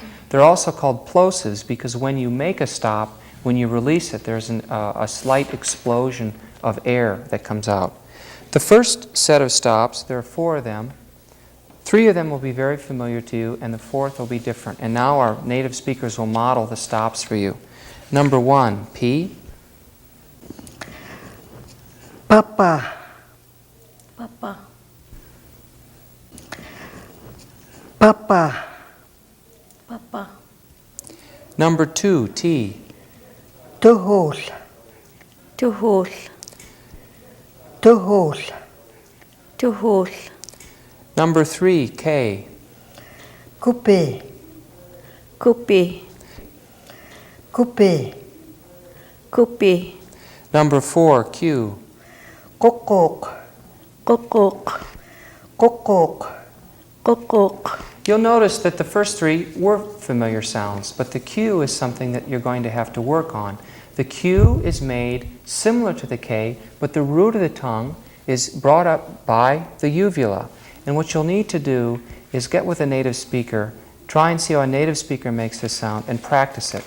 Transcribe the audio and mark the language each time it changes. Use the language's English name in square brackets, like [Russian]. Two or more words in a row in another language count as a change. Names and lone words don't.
[English] They're also called plosives because when you make a stop, when you release it, there's a slight explosion of air that comes out. The first set of stops, there are 4 of them. 3 of them will be very familiar to you, and the 4th will be different. And now our native speakers will model the stops for you. Number 1, P. Papa. Papa. Papa. Papa. Number 2, T. Tuhul. Tuhul. Tuhul. Tuhul. Number 3, K. Kupi. Kupi. Kupi. Kupi. Number 4, Q. Kokok. Kokok. Kokok. Kokok. You'll notice that the first three were familiar sounds, but the Q is something that you're going to have to work on. The Q is made similar to the K, but the root of the tongue is brought up by the uvula. And what you'll need to do is get with a native speaker, try and see how a native speaker makes this sound, and practice it.